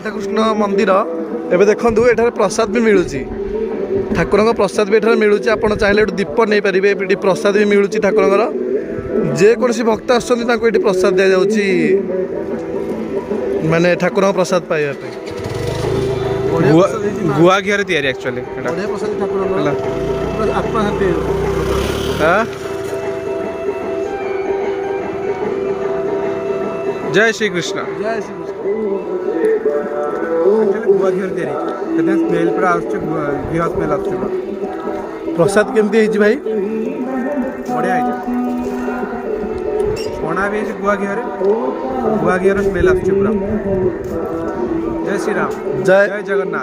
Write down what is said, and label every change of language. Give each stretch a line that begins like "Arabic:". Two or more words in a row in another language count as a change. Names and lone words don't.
Odia: ରାଧାକୃଷ୍ଣ ମନ୍ଦିର ଏବେ ଦେଖନ୍ତୁ ଏଠାରେ ପ୍ରସାଦ ବି ମିଳୁଛି ଠାକୁରଙ୍କ ପ୍ରସାଦ ବି ଏଠାରେ ମିଳୁଛି ଆପଣ ଚାହିଁଲେ ଏଠୁ ଦୀପ ନେଇପାରିବେ ଏଠି ପ୍ରସାଦ ବି ମିଳୁଛି ଠାକୁରଙ୍କର ଯେକୌଣସି ଭକ୍ତ ଆସୁଛନ୍ତି ତାଙ୍କୁ ଏଠି ପ୍ରସାଦ ଦିଆଯାଉଛି ମାନେ ଠାକୁରଙ୍କ ପ୍ରସାଦ ପାଇବା ପାଇଁ ବଢ଼ିଆ ଗୁଆ ପ୍ରସାଦ ହେଇଛି ମା। ଗୁଆ ଘିଅରେ ତିଆରି ଆକ୍ଚୁଆଲି ଏଇଟା ବଢ଼ିଆ ପ୍ରସାଦ ଠାକୁରଙ୍କର ହେଲା ପୁରା ଆତ୍ମା ଶାନ୍ତି ହେଇଯିବ।
Hindi: हाँ? जय श्री कृष्ण
Odia: ଜୟ ଶ୍ରୀକୃଷ୍ଣ। ଗୁଆ ଘି ତିଆରି ସେଥିପାଇଁ ସ୍ମେଲ୍ ପୁରା ଆସୁଛି ଘିଅ ସ୍ମେଲ୍ ଆସୁଛି ପୁରା ପ୍ରସାଦ କେମିତି ହେଇଛି ଭାଇ ବଢ଼ିଆ ହେଇଛି ଛଣା ବି ହେଇଛି ଗୁଆ ଘିଅର ସ୍ମେଲ୍ ଆସୁଛି ପୁରା ଜୟ ଶ୍ରୀରାମ ଜୟ ଜୟ ଜଗନ୍ନାଥ